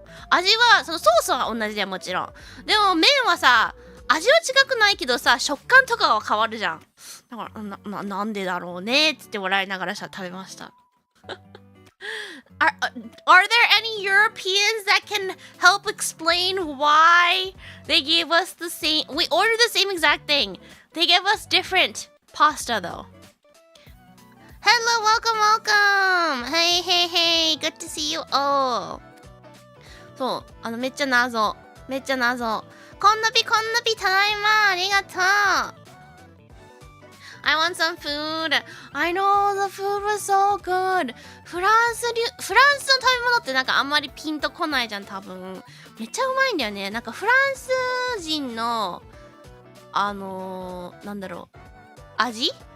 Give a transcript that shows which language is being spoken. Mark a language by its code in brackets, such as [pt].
[ja] 味はそのソースは同じだよもちろん。でも麺はさ味は違くないけどさ食感とかは変わるじゃん。だからなんでだろうねっつって笑いながら食べました。 [en] Are there any Europeans that can help explain why they gave us the same? We ordered the same exact thing. They gave us different pasta though. Hello, welcome. Hey. Good to see you all. [ja] そう、めっちゃ謎。こんなび、ただいま。ありがとう。 [en] I want some food. I know the food was so good. [ja] フランスの食べ物ってなんかあんまりピンとこないじゃん、多分。めっちゃうまいんだよね。なんかフランス人の、なんだろう。味？